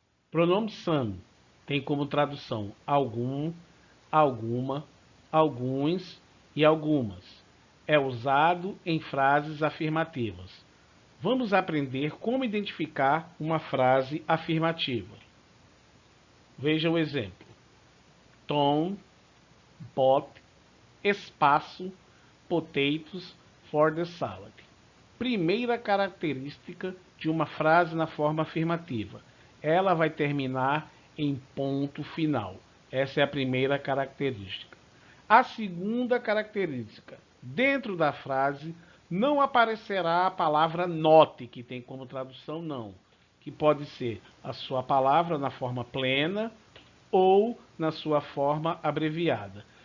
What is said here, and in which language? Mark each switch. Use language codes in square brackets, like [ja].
[pt] Pronome some tem como tradução algum, alguma, alguns e algumas. É usado em frases afirmativas. Vamos aprender como identificar uma frase afirmativa. Veja o exemplo. [en] Tom bought espaço potatoes for the salad. [pt] Primeira característica de uma frase na forma afirmativa. Ela vai terminar em ponto final. Essa é a primeira característica. A segunda característica. Dentro da frase não aparecerá a palavra not, que tem como tradução não, que pode ser a sua palavra na forma plena ou na sua forma abreviada.